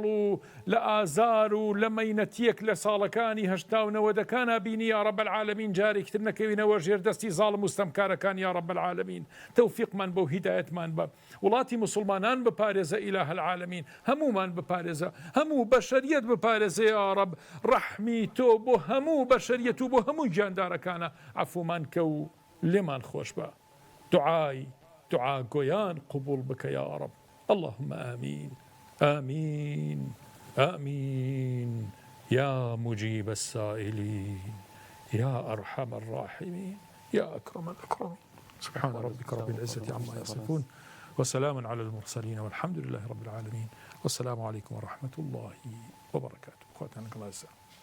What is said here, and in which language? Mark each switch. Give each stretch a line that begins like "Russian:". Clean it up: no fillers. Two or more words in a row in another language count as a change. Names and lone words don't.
Central Kurdish: و لە ئازار و لە مەینەتیەک لە ساڵەکانی هەشتا و نەوەدەکانە بینی
Arabic: یا رب العالمین
Central Kurdish: جارێکتر نەکەوینەوە ژێردەستی زاڵم و ستەمکارەکان
Arabic: یا رب العالمین
Central Kurdish: تەوفیقمان بە و هیدایەتمان بە وڵاتی مسلمانان بپارێزە
Arabic: ئیلاه العالمین
Central Kurdish: هەمومان بپارێزە هەموو بەشەریەت بپارێزە
Arabic: یا رب
Central Kurdish: ڕەحمی تۆ بۆ هەموو بەشەریەت و بۆ هەموو گیاندارەکانە عەفومان کە و لێمان خۆش بە دعا گۆیان قبول بکە
Arabic: یا رب اللهم آمين آمين آمين يا مجيب السائلين يا أرحم الراحمين يا أكرم الأكرمين سبحان ربك رب العزة عما يصفون وسلام على المرسلين والحمد لله رب العالمين والسلام عليكم ورحمة الله وبركاته أخواتنا الله يسلم